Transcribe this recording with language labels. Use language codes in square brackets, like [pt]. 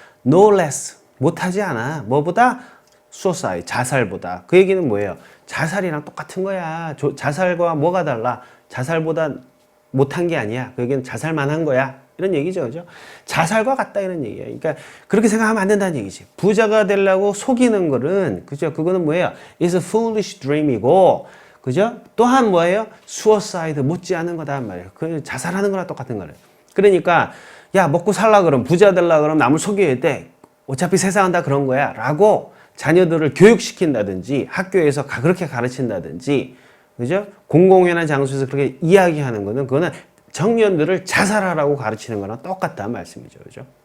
[ko] No less 못하지 않아. 뭐보다 suicide 자살보다. 그 얘기는 뭐예요? 자살이랑 똑같은 거야. 자살과 뭐가 달라? 자살보다 못한 게 아니야. 그 얘기는 자살만 한 거야. 이런 얘기죠, 그죠? 자살과 같다 이런 얘기예요. 그러니까 그렇게 생각하면 안 된다는 얘기지. 부자가 되려고 속이는 거는, 그죠? 그거는 뭐예요? [en] It's a foolish dream이고, [ko] 그죠? 또한 뭐예요? suicide 못지않은 거다 말이에요. 그 자살하는 거랑 똑같은 거예요. 그러니까 야, 먹고 살라 그러면, 부자 되려고 그러면 남을 속여야 돼. 어차피 세상은 다 그런 거야. 라고 자녀들을 교육시킨다든지 학교에서 그렇게 가르친다든지, 그죠? 공공연한 장소에서 그렇게 이야기하는 거는, 그거는 청년들을 자살하라고 가르치는 거랑 똑같다는 말씀이죠. 그죠?